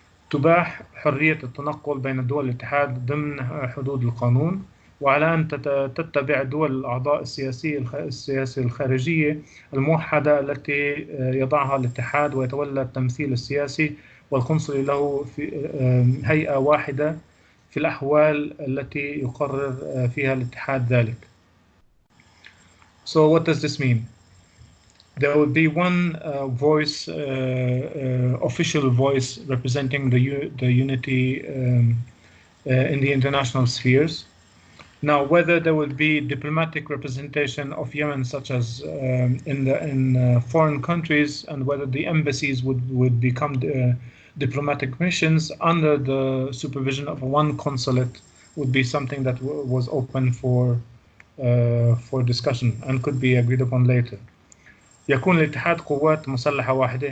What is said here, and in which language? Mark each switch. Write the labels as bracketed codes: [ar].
[ar] تباح حرية التنقل بين دول الاتحاد ضمن حدود القانون، وعلى أن تتبع الدول الأعضاء السياسية الخارجية الموحدة التي يضعها الاتحاد، ويتولى التمثيل السياسي والقنصلي له في هيئة واحدة في الأحوال التي يقرر فيها الاتحاد ذلك. [en] So what does this mean? There would be one voice, official voice representing the unity in the international spheres. Now, whether there would be diplomatic representation of Yemen, such as in foreign countries, and whether the embassies would become diplomatic missions under the supervision of one consulate, would be something that was open for discussion and could be agreed upon later. [ar] يكون الاتحاد قوات مسلحة واحدة.